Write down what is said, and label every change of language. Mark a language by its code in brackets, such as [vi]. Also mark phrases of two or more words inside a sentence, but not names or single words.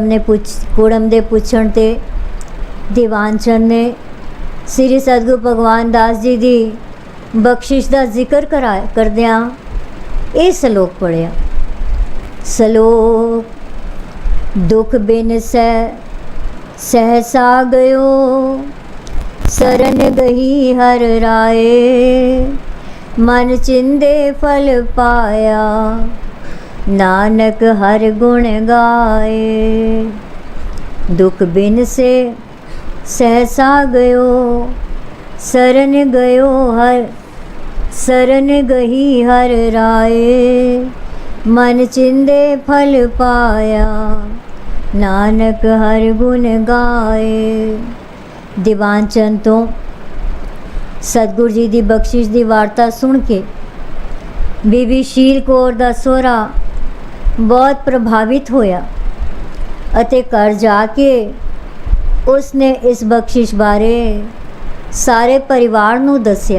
[pa] ਕੁੜਮ ਦੇ ਪੁੱਛਣ ਤੇ ਦੀਵਾਨ ਚੰਦ ਨੇ ਸ੍ਰੀ ਸਤਿਗੁਰੂ ਭਗਵਾਨ ਦਾਸ ਜੀ ਦੀ ਬਖਸ਼ਿਸ਼ ਦਾ ਜ਼ਿਕਰ ਕਰਦਿਆਂ ਇਹ ਸ਼ਲੋਕ ਪੜ੍ਹਿਆ। ਸ਼ਲੋਕ ਦੁਖ ਬਿਨ ਸਹਸਾ ਗਇਓ ਸਰਣਿ ਗਹੀ ਹਰਿ ਰਾਇ ਮਨ ਚਿੰਦੇ ਫਲ ਪਾਇਆ ਨਾਨਕ ਹਰਿ ਗੁਣ ਗਾਇ। ਦੁਖ ਬਿਨ ਸੇ ਸਹਸਾ ਗਇਓ ਸਰਣਿ ਗਹੀ ਹਰਿ ਰਾਇ ਮਨ ਚਿੰਦੇ ਫਲ ਪਾਇਆ ਨਾਨਕ ਹਰਿ ਗੁਣ ਗਾਇ। ਦੀਵਾਨ ਚੰਦ ਤੋਂ ਸਤਿਗੁਰੂ ਜੀ ਦੀ ਬਖਸ਼ਿਸ਼ ਦੀ ਵਾਰਤਾ ਸੁਣ ਕੇ ਬੀਬੀ ਸ਼ੀਲ ਕੌਰ ਦਾ ਸਹੁਰਾ ਬਹੁਤ ਪ੍ਰਭਾਵਿਤ ਹੋਇਆ ਅਤੇ ਘਰ ਜਾ ਕੇ ਉਸਨੇ ਇਸ ਬਖਸ਼ਿਸ਼ ਬਾਰੇ ਸਾਰੇ ਪਰਿਵਾਰ ਨੂੰ ਦੱਸਿਆ।